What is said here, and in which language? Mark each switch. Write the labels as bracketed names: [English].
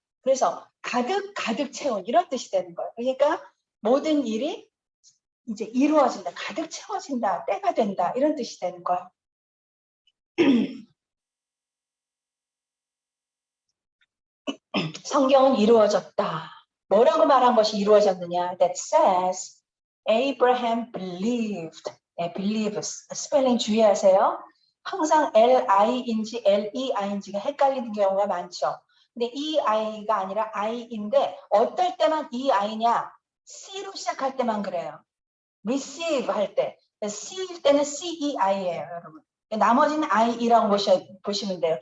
[Korean] 그래서 가득 채운 이런 뜻이 되는 거예요. 그러니까 모든 일이 이제 이루어진다, 가득 채워진다, 때가 된다 이런 뜻이 되는 거예요. 성경은 이루어졌다. 뭐라고 말한 것이 이루어졌느냐? [English] That says Abraham believed. [Korean] 네, believes. 스펠링 주의하세요. 항상 L-I-인지 L-E-I-인지가 헷갈리는 경우가 많죠. 근데 이 I가 아니라 I인데 어떨 때만 이 I냐? C로 시작할 때만 그래요. receive 할 때. C일 때는 C-E-I예요, 여러분. 나머지는 I-E라고 보시면 돼요.